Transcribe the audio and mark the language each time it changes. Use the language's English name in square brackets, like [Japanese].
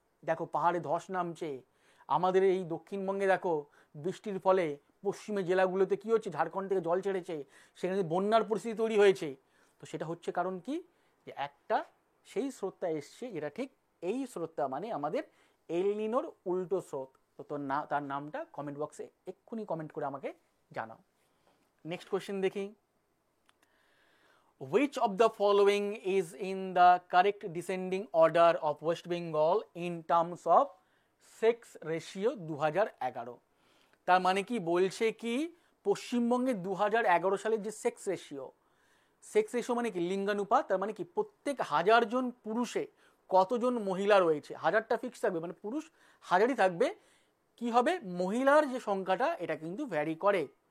[Bangla] দেখো পাহাড়ে ধস নামছে। আমাদের এই দক্ষিণবঙ্গে দেখো বৃষ্টির ফলে পশ্চিমের জেলাগুলোতে কি হচ্ছে, ঝাড়খণ্ড থেকে জল ছেড়েছে, সেখানে বন্যার পরিস্থিতি তৈরি হয়েছে। তো সেটা হচ্ছে কারণ কি, যে একটা সেই স্রোতটা এসছে, যেটা ঠিক এই স্রোতটা মানে আমাদের এল নিনোর উল্টো স্রোত। তো তার নামটা কমেন্ট বক্সে এক্ষুনি কমেন্ট করে আমাকে জানাও। নেক্সট কোয়েশ্চেন দেখি। [English] Which of the following is in the correct descending order of West Bengal in terms of sex ratio 2011? [Bangla] তার মানে কি বলছে কি, পশ্চিমবঙ্গে 2011 সালের যে সেক্স রেশিও মানে কি লিঙ্গানুপাত। তার মানে কি প্রত্যেক 1000 জন পুরুষে কতজন মহিলা রয়েছে। হাজারটা ফিক্স থাকবে, মানে পুরুষ হাজারই থাকবে। কি হবে, মহিলার যে সংখ্যাটা এটা কিন্তু ভ্যারি করে।